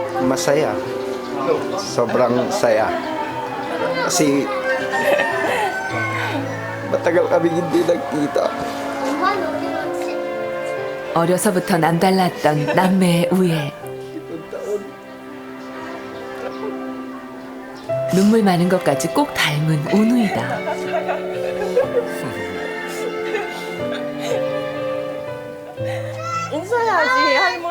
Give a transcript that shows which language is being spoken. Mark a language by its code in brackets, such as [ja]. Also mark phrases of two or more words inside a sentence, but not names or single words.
[tl] masaya. Sobrang saya. Kasi matagal kami hindi nagkita. [ko] 어려서부터 남달랐던 남매의 우애. 눈물 많은 것까지 꼭 닮은 온우이다. 인사해야지 할머니.